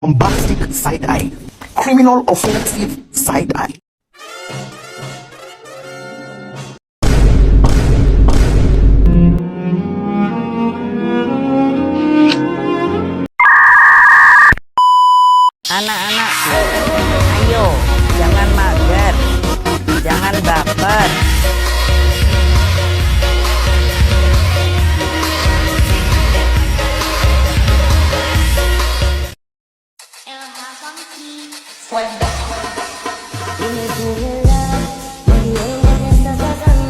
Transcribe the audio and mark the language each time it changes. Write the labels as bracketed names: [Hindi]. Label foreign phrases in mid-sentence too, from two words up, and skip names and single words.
[English] bombastic side-eye, criminal offensive side-eye. [Indonesian] Anak-anakku, ayo, jangan mager, jangan baper. [Spanish] Dime tu verdad, porque ella te está sacando.